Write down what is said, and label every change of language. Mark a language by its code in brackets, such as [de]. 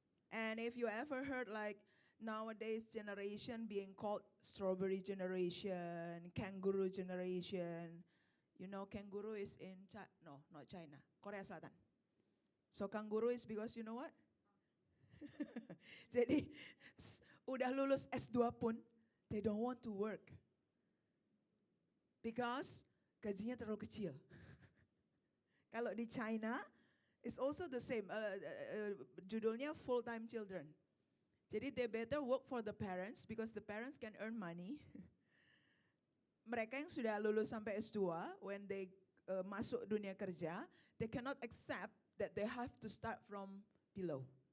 [en] And if you ever heard like nowadays generation being called strawberry generation, kangaroo generation, you know kangaroo is in China, no, not China, Korea Selatan. So kangaroo is because you know what? [id] Jadi udah lulus S2 pun, [en] they don't want to work. [id] Because gajinya terlalu kecil. Kalau di China, [en] it's also the same. [id] Judulnya [en] full-time children. [id] Jadi [en] they better work for the parents because the parents can earn money. [id] Mereka yang sudah lulus sampai S2, [en] when they [id] masuk dunia kerja, [en] they cannot accept that they have to start from below.